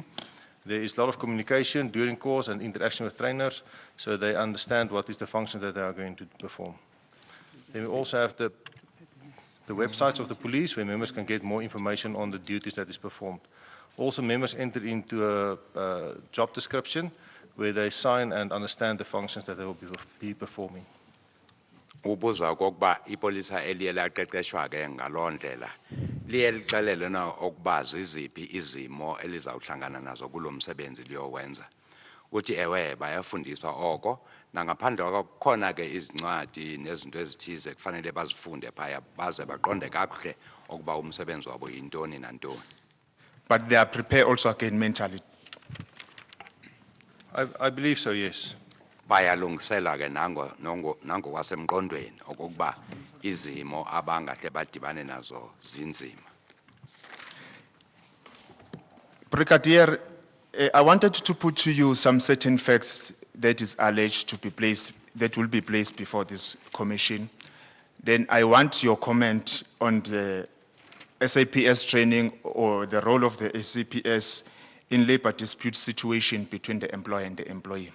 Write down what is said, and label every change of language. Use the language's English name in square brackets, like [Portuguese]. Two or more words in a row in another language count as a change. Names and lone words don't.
[English] There is a lot of communication during course and interaction with trainers, so they understand what is the function that they are going to perform. Then we also have the websites of the police where members can get more information on the duties that is performed. Also, members enter into a job description where they sign and understand the functions that they will be performing. [Xhosa] Ubuza okokuba ipolisa eliye laqeqeshwa ke ngalondlela liye lixelele na okuba ziziphi izimo elizawuhlangana nazo kulomsebenzi liyowenza. Uthi ewe bayafundiswa oko nangaphandle kwakhona ke izincwadi nezinto ezithize kufanele bazifunde phaya baze baqonde kakuhle okuba umsebenzi wabo yintoni nantoni. [English] But they are prepared also again mentally. I believe so, yes. [Xhosa] Bayalungisela ke nango kwasemqondweni okokuba izimo abangahle badibane nazo zinzima. [English] Brigadier, I wanted to put to you some certain facts that is alleged to be placed, that will be placed before this commission. Then I want your comment on the SAPS training or the role of the SAPS in labor dispute situation between the employer and the employee.